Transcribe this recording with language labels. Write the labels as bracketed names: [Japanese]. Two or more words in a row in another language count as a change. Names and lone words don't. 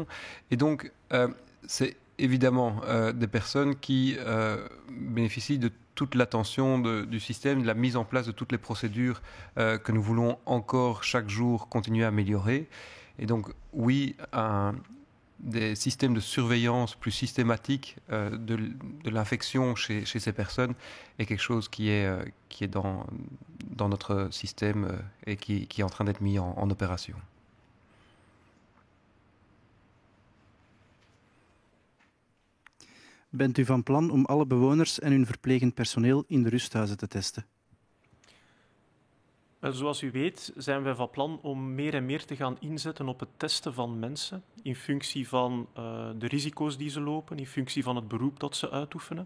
[French] Et donc, c'est évidemment des personnes qui bénéficient de toute l'attention du système, de la mise en place de toutes les procédures que nous voulons encore chaque jour continuer à améliorer. Et donc, oui, des systèmes de surveillance plus systématiques de l'infection chez ces personnes est quelque chose qui est dans notre système et qui est en train d'être mis en opération. [Dutch] Bent u van plan om alle bewoners en hun verplegend personeel in de rusthuizen te testen? Zoals u weet zijn wij van plan om meer en meer te gaan inzetten op het testen van mensen in functie van de risico's die ze lopen, in functie van het beroep dat ze uitoefenen.